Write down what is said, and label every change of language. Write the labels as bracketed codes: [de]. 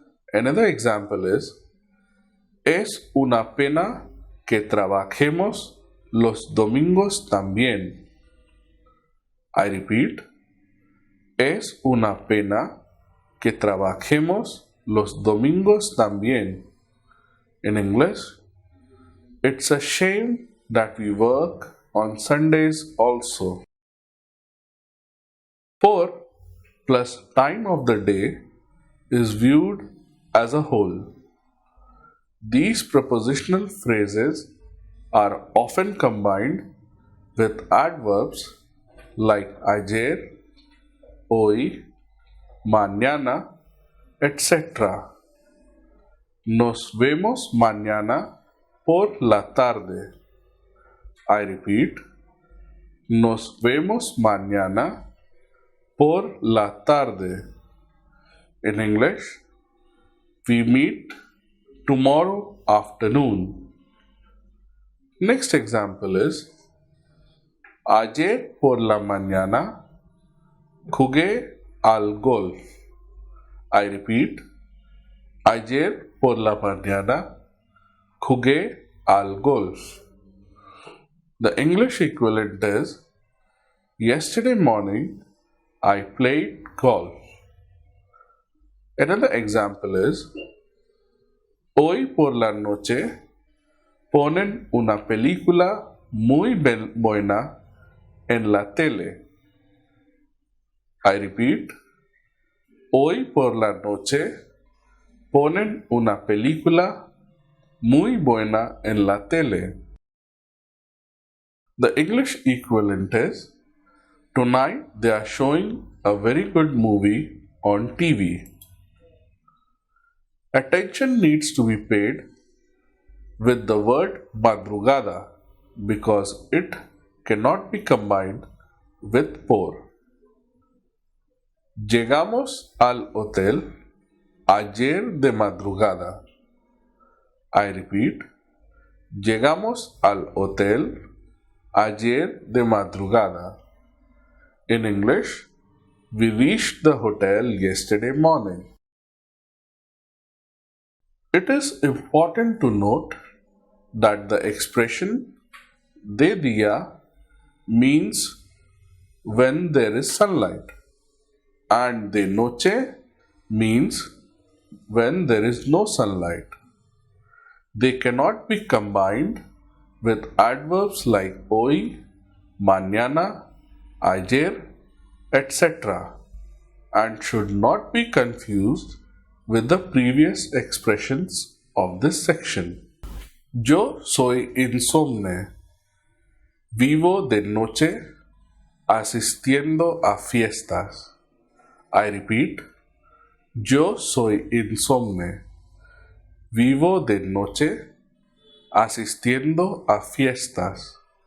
[en] Another example is [es] es una pena que trabajemos los domingos también. [en] I repeat, [es] es una pena que trabajemos los domingos también. [en] In English, it's a shame that we work on Sundays also. 4 plus time of the day is viewed as a whole. These prepositional phrases are often combined with adverbs like ayer, hoy, mañana, etc. [es] Nos vemos mañana por la tarde. [en] I repeat, [es] nos vemos mañana por la tarde. [en] In English, we meet tomorrow afternoon. Next example is [es] ayer por la mañana jugué al golf. [en] I repeat, [es] ayer por la mañana jugué al golf. [en] The English equivalent is yesterday morning I played golf. Another example is [es] hoy por la noche ponen una película muy buena en la tele. [en] I repeat, [es] hoy por la noche ponen una película muy buena en la tele. [en] The English equivalent is tonight they are showing a very good movie on TV. Attention needs to be paid with the word madrugada because it cannot be combined with por. [es] Llegamos al hotel ayer de madrugada. [en] I repeat, [es] llegamos al hotel ayer de madrugada. [en] In English, we reached the hotel yesterday morning. It is important to note that the expression de dia means when there is sunlight and de noche means when there is no sunlight. They cannot be combined with adverbs like hoy, mañana, ayer, etc. and should not be confused with the previous expressions of this section. [es] Yo soy insomne. Vivo de noche asistiendo a fiestas. [en] I repeat, [es] yo soy insomne. Vivo de noche asistiendo a fiestas.